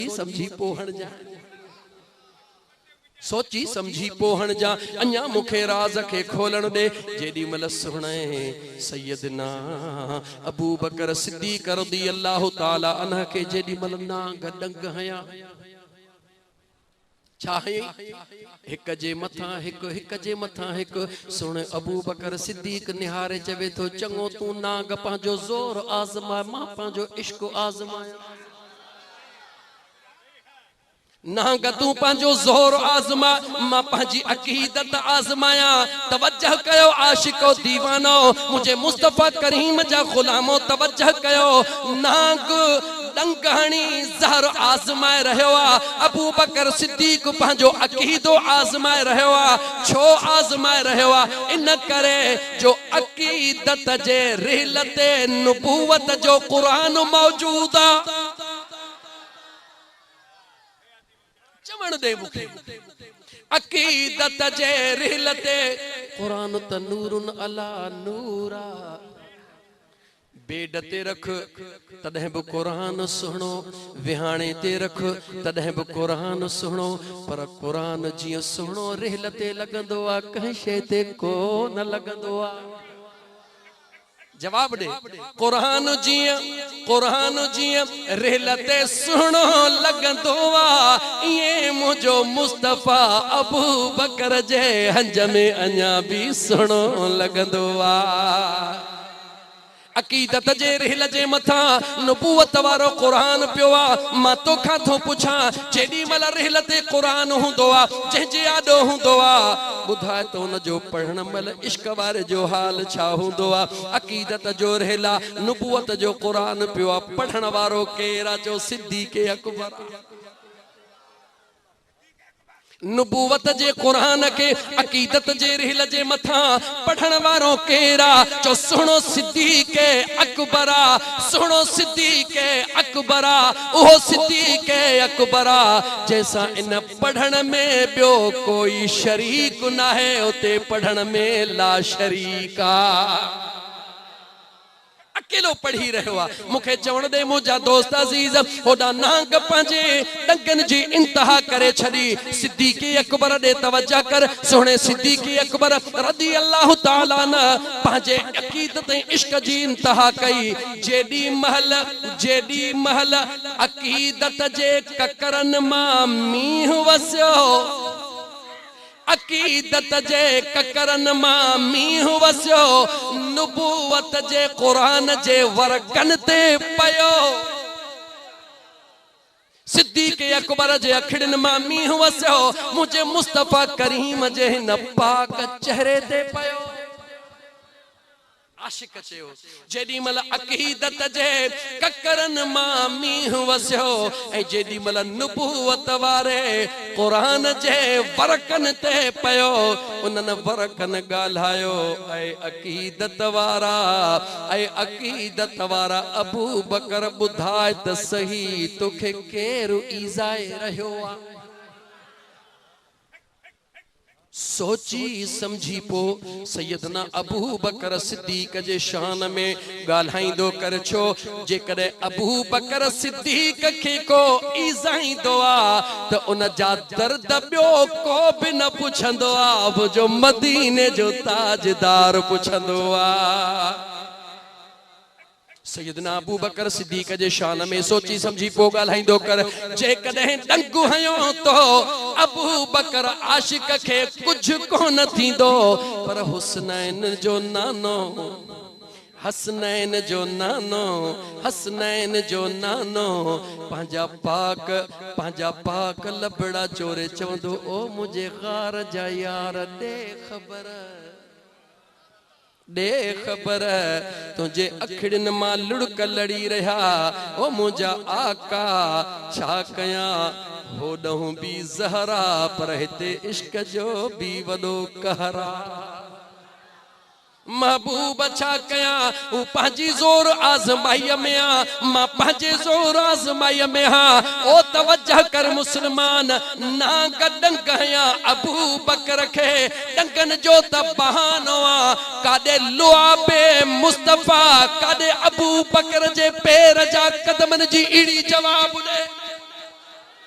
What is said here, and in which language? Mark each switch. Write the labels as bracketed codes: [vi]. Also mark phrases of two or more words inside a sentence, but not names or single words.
[sd] समझी पोहण जा सोची समझी पोहण जा अन्या मुखे राज के खोलण दे जेडी मल सुणे सैयदना अबू बकर सिद्दीक [ar] رضي الله تعالى عنه [sd] के जेडी मल नांग डंग हया चाहे हिक जे मथा हिक सुन अबू बकर सिद्दीक निहारे चवे तो चंगो तू नांग पांजो जोर आजमा मां पांजो इश्क आजमाया नांग तू पांजो जोर आजमा मां पांजी अकीदत आजमाया तवज्जह कयो आशिको दीवानो मुझे मुस्तफा करीम जा गुलामो तवज्जह कयो नांग डंगहणी जहर आजमाए रहियो अबू बकर सिद्दीक पांजो अकीदो आजमाए रहियो छो आजमाए रहियो इन करे जो अकीदत जे रिहलते नबूवत जो कुरान मौजूद चमन दे मुखे अकीदत जे रिहलते कुरान त [ar] نورٌ على نورٍ [sd] बेड ते रख तदह भी कुरान सुनो विहाणे ते रख तदह भी कुरान सुनो पर कुरान जियो सुनो रिहलते लगंदो आ कहीं शे ते को न लगंदो आ जवाब दे कुरान जियो रिहलते सुनो लगंदो आ ये मुझो मुस्तफा अबू बकर जे हंज में अन्या भी सुनो लगंदो आ अकीदत जे रिहल जे मथा नबूवत वारो कुरान पियोवा मां तो खाथो पुछा जेडी मल रिहल ते कुरान हुंदो आ जे आडो हुंदो आ बुधाए तो न जो पढ़ण मल इश्क वारे जो हाल छा हुंदो आ अकीदत जो रिहला नबूवत जो कुरान पियोवा पढ़ण वारो केरा जो सिद्दीक अकबर नबूवत जे कुरान के अकीदत जे रिहल जे मथा पढ़ण वारो केरा जो सुनो सिद्दीक अकबरा सुनो सिद्दीक अकबरा ओहो सिद्दीक अकबरा जैसा इन पढ़ण में बियो कोई शरीक ना है उते पढ़ण में [ar] لا شريكَ [sd] अकेलो पढ़ी रहियो मुखे चवण दे मुझा दोस्त अजीज होडा नांग पांजे डंगन जी इंतहा करे छड़ी सिद्दीक अकबर दे तवज्जो कर सोने सिद्दीक अकबर [ar] رضي الله تعالى [sd] न पांजे अकीदत इश्क जी इंतहा कई जेडी महल अकीदत जे ककरन मां मींह वस्यो अकीदत जे ककरन मां मींह वस्यो नबूवत जे कुरान जे वरकन ते पयो सिद्दीक अकबर जे अखड़न मां मींह वस्यो मुझे मुस्तफा करीम जे न पाक चेहरे ते पयो आशिक चयो जेडी मल अकीदत जे ककरन मां मींह वस्यो ए जेडी मल नबूवत वारे कुरान जे वरकन ते पयो उनन वरकन गाल्हायो ए अकीदत वारा अबू बकर बुधाए त सही तोखे केरु ईजाए रहियो आ सोची समझी पो सैयदना अबू बकर सिद्दीक जे शान में गाल्हाइंदो कर छो जे कदे अबू बकर सिद्दीक के को ईज़ाइंदो आ त उन जा दर्द बियो को भी न पुछंदो आ वो जो मदीने जो ताजदार पुछंदो आ सैयदना अबू बकर सिद्दीक जे शान में सोची समझी पो गाल्हाइंदो कर जे कदे डंगु हयो तो अबू बकर आशिक के कुछ को न थींदो पर हुसनैन जो नानो पंजा पाक लबड़ा चोरे चवंदो ओ मुझे गार जा यार दे खबर तुझे अखड़न मां लुड़क लड़ी रहा ओ मुझा आका छा कया होडहूं भी ज़हरा पर हिते इश्क जो भी वडो कहरा महबूब छा कया उ पांजी जोर आजमाई में आ मां पांजे जोर आजमाई में हा ओ तवज्जो कर मुसलमान ना गडन कया अबू बकर के डंगन जो त बहानो आ कादे लुआबे मुस्तफा कादे अबू बकर जे पैर जा कदमन जी इड़ी जवाब दे